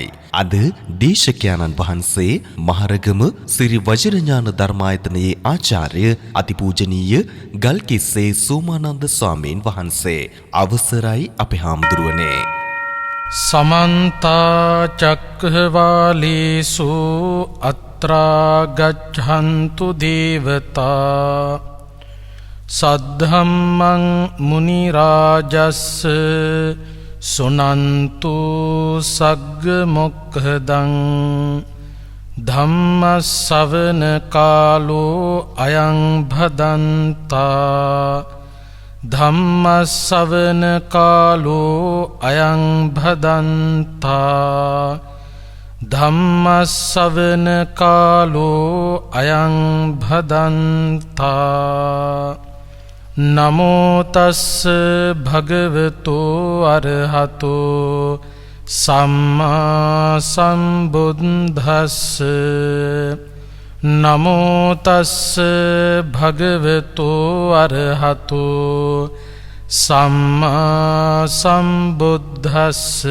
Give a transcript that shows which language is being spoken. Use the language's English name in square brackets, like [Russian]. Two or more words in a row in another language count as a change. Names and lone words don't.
[Sinhala] අද දේශකයන්න් වහන්සේ මහරගම සිරි වජිරඥාන ධර්මායතනයේ ආචාර්ය අතිපූජනීය ගල්කිස්සේ සෝමානන්ද ස්වාමීන් වහන්සේ. අවසරයි අපේ හාමුදුරුවනේ. [Pali] समन्ता चक्रवालेषु अत्रा गच्छन्तु देवता सद्धम्मं मुनिराजस् सुनन्तु सग्गमुक्खदं धम्मश्रवण कालो अयं भदन्ता ධම්මස්සවන කාලෝ අයං භදන්තා ධම්මස්සවන කාලෝ අයං භදන්තා. නමෝ තස්ස භගවතෝ අරහතෝ සම්මා සම්බුද්දස්ස. නමෝ තස්ස භගවතෝ අරහතෝ සම්මා සම්බුද්දස්ස.